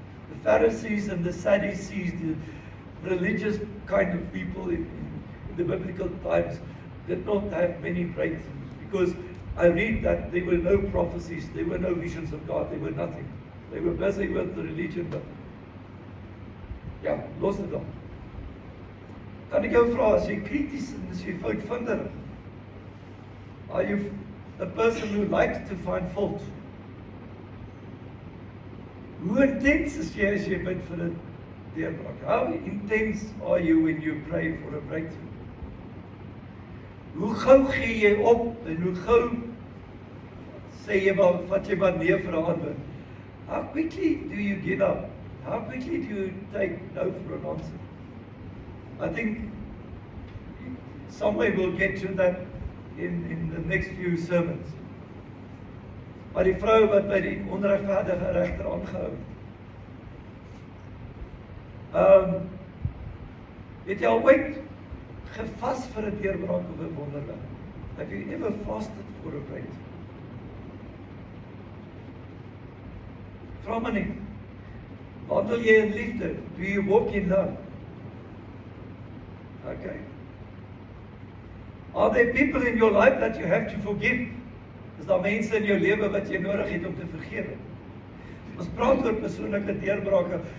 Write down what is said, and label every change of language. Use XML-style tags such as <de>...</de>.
<en>The Pharisees and the Sadducees, the religious kind of people in the biblical times, did not have many breakthroughs, because I read that there were no prophecies, there were no visions of God, there were nothing. They were busy with the religion, but</en> <af>ja, los dit dan. Kan ek jou vra, as jy krities en as jy foutvinderig,</af> <en>are you a person who likes to find fault?</en> <af>Hoe intens is jy as jy bid vir 'n deurbraak?</af> <en>How intense are you when you pray for a breakthrough?</en> <af>Hoe gou gee jy op en hoe gou sê jy maar, vat jy maar nee vir 'n antwoord?</af> <en>How quickly do you give up? How quickly do you take no for an answer? I think somewhere we'll get to that in the next few sermons.</en> <af>Maar die vrou wat by die onregverdige regter aangehou het jy al ooit gevas vir 'n deurbraak of 'n wonderwerk?</af> <en>Have you ever fasted for a break?</en> <af>Vra my net, wandel jy in liefde?</af> <en>Do you walk in love? Okay. Are there people in your life that you have to forgive?</en> <af>Is daar mense in jou lewe wat jy nodig het om te vergewe? Ons praat oor persoonlike deurbrake.</af>